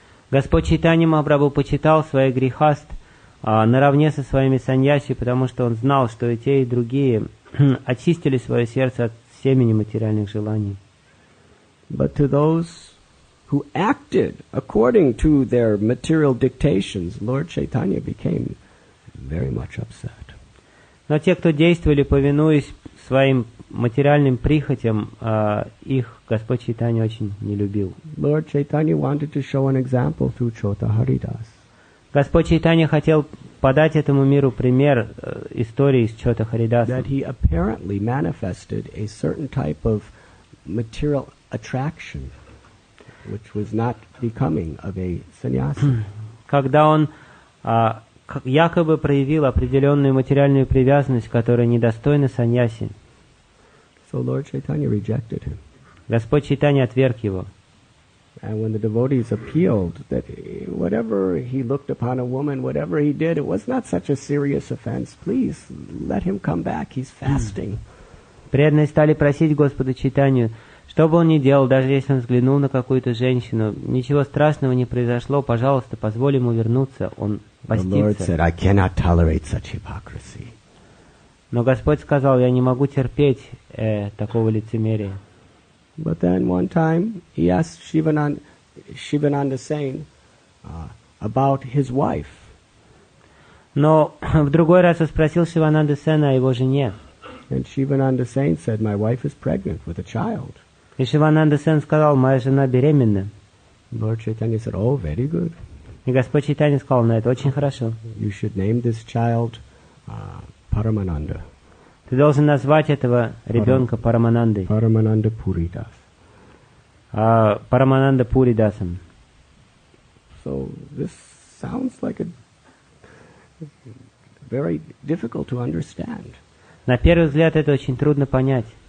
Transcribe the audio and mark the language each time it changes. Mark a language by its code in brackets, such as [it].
[ru] Господь Чайтанья Махапрабху почитал своих грихаст наравне со своими саньяси, потому что он знал, что и те, и другие очистили свое сердце от семени материальных желаний. [en] But to those who acted according to their material dictations, Lord Chaitanya became very much upset. [ru] Но те, кто действовали, повинуясь своим материальным прихотям, их Господь Чайтанья очень не любил. [en] Lord Chaitanya wanted to show an example through Chota Haridas. [ru] Господь Чайтанья хотел подать этому миру пример истории с Чота Харидаса. [en] That he apparently manifested a certain type of material attraction, which was not becoming of a sannyasi. [ru] Когда он якобы проявил определенную материальную привязанность, которая недостойна саньяси. [en] So Lord Chaitanya rejected him. [ru] Господь Чайтанья отверг его. [en] And when the devotees appealed that whatever he looked upon a woman, whatever he did, it was not such a serious offense. Please let him come back. He's fasting. [ru] Преданные стали просить Господа Чайтанью, что бы он ни делал, даже если он взглянул на какую-то женщину, ничего страшного не произошло, пожалуйста, позволь ему вернуться, он постится. [en] The Lord said, I cannot tolerate such hypocrisy. [ru] Но Господь сказал, я не могу терпеть такого лицемерия. [en] But then one time he asked Shivananda Sain about his wife. [ru] Но в другой раз он спросил Шивананда Сена о его жене. [en] And Shivananda Sain said, my wife is pregnant with a child. [ru] И Шивананда Сен сказал, моя жена беременна. [en] Lord Chaitanya said, oh, very good. [ru] И Господь Чайтанья сказал, это очень хорошо. [en] You should name this child Paramananda. [ru] Ты должен назвать этого ребенка Параманандой. [en] Paramananda Puridas. [ru] Парамананда Пуридасом. [en] So this sounds like a very difficult to understand. [ru] На первый взгляд это очень трудно понять.